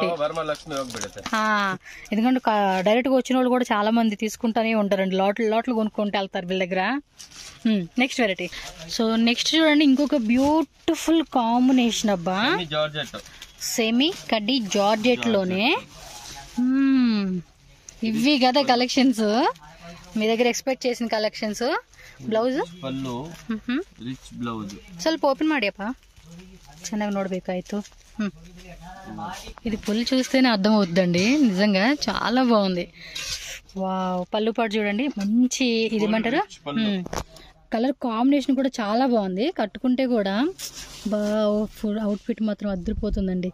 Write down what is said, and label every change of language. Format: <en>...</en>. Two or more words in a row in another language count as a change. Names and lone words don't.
<te>ఎందుకంటే డైరెక్ట్ గా వచ్చిన వాళ్ళు కూడా చాలా మంది తీసుకుంటానే ఉంటారండి, లోట్లు కొనుక్కుంటూ వెళ్తారు వీళ్ళ దగ్గర.</te> <en>next variety. so next</en> <te>చూడండి, ఇంకొక</te> <en>beautiful combination</en> <te>అబ్బా, సెమీ కడ్డీ జార్జెట్ లోనే. ఇవి కదా కలెక్షన్స్, మీ దగ్గర ఎక్స్పెక్ట్ చేసిన కలెక్షన్స్.</te> <en>ಬ್ಲೌಸ್ ಪಲ್ಲು rich blouse.</en> <kn>ಸ್ವಲ್ಪ ಓಪನ್ ಮಾಡಿಯಪ್ಪ, ಚೆನ್ನಾಗಿ ನೋಡ್ಬೇಕಾಯ್ತು.</kn> <te>ఇది ఫుల్ చూస్తేనే అర్థం అవుతుందండి, నిజంగా చాలా బాగుంది. వావ్, పళ్ళు పాటు చూడండి, మంచి ఇది ఏమంటారు</te> <en>colour combination</en> <te>కూడా చాలా బాగుంది. కట్టుకుంటే కూడా అవుట్ ఫిట్ మాత్రం అదిరిపోతుందండి.</te>